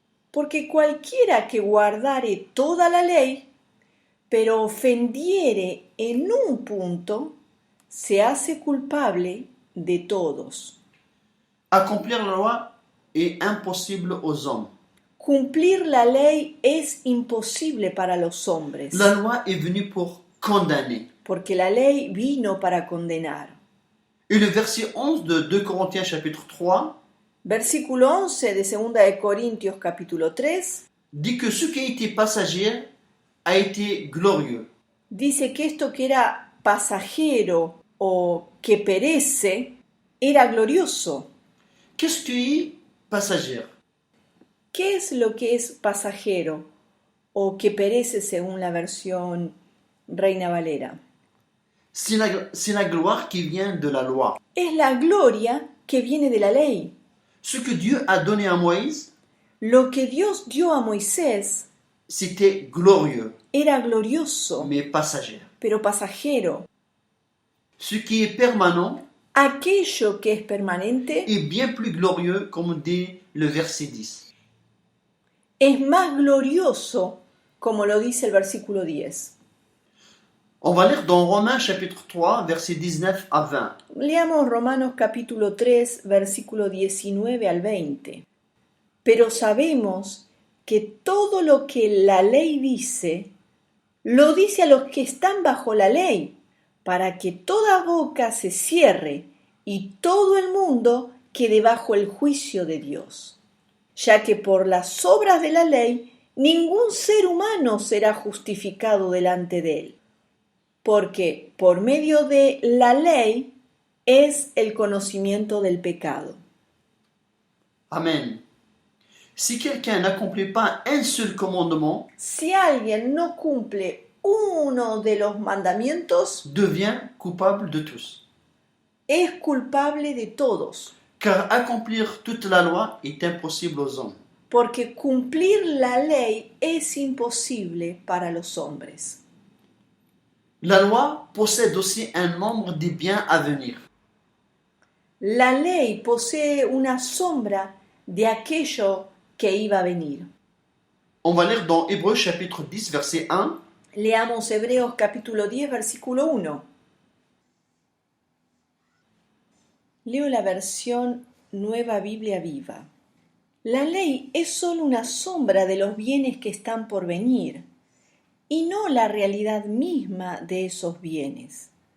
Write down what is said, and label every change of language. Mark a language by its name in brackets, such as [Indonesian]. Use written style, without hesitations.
[Spanish] Porque cualquiera que guardare toda la ley, pero ofendiere en un punto, se hace culpable de todos. [French] Accomplir la loi est impossible aux hommes. [Spanish] Cumplir la ley es imposible para los hombres, [French] La loi est venue pour condamner. [Spanish] porque la ley vino para condenar. [French] Et le verset 11 de 2 Corinthiens chapitre 3 [Spanish] Versículo 11 de 2 de Corintios capítulo 3 [French] dit que ce qui a été passager a été glorieux. [Spanish] dice que esto que era pasajero o que perece era glorioso. [French] Qu'est-ce qui est passager? [Spanish] ¿Qué es lo que es pasajero o que perece según la versión Reina Valera? [French] C'est la gloire qui vient de la loi. [Spanish] Es la gloria que viene de la ley. [French] Ce que Dieu a donné à Moïse, [Spanish] Lo que Dios dio a Moisés [French] c'était glorieux, [Spanish] era glorioso, [French] mais passager. [Spanish] pero pasajero. [French] Ce qui est permanent [Spanish] Aquello que es permanente [French] est bien plus glorieux, comme dit le verset 10. [Spanish] es más glorioso, como lo dice el versículo 10. [French] On va lire dans Romains chapitre 3, versets 19 à 20. [Spanish] Leamos Romanos capítulo 3, versículo 19 al 20. Pero sabemos que todo lo que la ley dice, lo dice a los que están bajo la ley, para que toda boca se cierre y todo el mundo quede bajo el juicio de Dios. Ya que por las obras de la ley, ningún ser humano será justificado delante de él. Porque por medio de la ley es el conocimiento del pecado. Amen. [French] Si quelqu'un n'accomplit pas un seul commandement, [Spanish] Si alguien no cumple uno de los mandamientos, [French] devient coupable de tous. [Spanish] es culpable de todos. [French] Car accomplir toute la loi est impossible aux hommes. [Spanish] Porque cumplir la ley es imposible para los hombres. [French] La loi possède aussi un nombre des biens à venir. [Spanish] La ley posee una sombra de aquello que iba a venir. [French] On va lire dans Hébreux chapitre 10, verset 1. [Spanish] Leamos Hebreos capítulo 10, versículo 1. Leo la versión Nueva Biblia Viva. La ley es solo una sombra de los bienes que están por venir, y no la realidad misma de esos bienes.